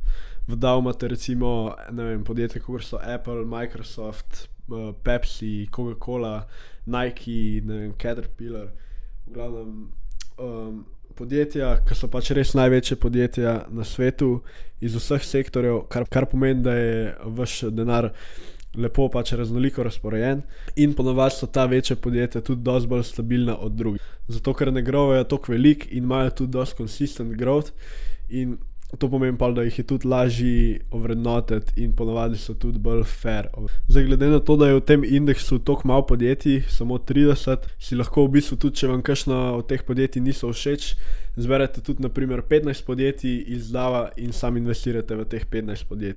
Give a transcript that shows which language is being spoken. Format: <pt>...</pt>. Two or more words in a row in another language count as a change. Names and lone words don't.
<sl>V Dow imate recimo, ne vem, podjetja kot so Apple, Microsoft, Pepsi, Coca-Cola, Nike, ne vem, Caterpillar, v glavnem podjetja, ki so pač res največje podjetja na svetu iz vseh sektorjev, kar pomeni, da je vaš denar lepo pač raznoliko razporejen in ponavadi so ta večja podjetja tudi dosti bolj stabilna od drugih. Zato, ker ne growajo toliko veliko in imajo tudi dosti</sl> <en>consistent growth</en> <sl>in to pomeni pa, da jih je tudi lažje ovrednotiti in ponavadi so tudi bolj fair. Zdaj, glede na to, da je v tem indeksu toliko malo podjetij, samo 30, si lahko v bistvu tudi, če vam kakšno od teh podjetij niso všeč, zberete tudi na primer 15 podjetij iz Dowa in sam investirate v teh 15 podjetij.</sl>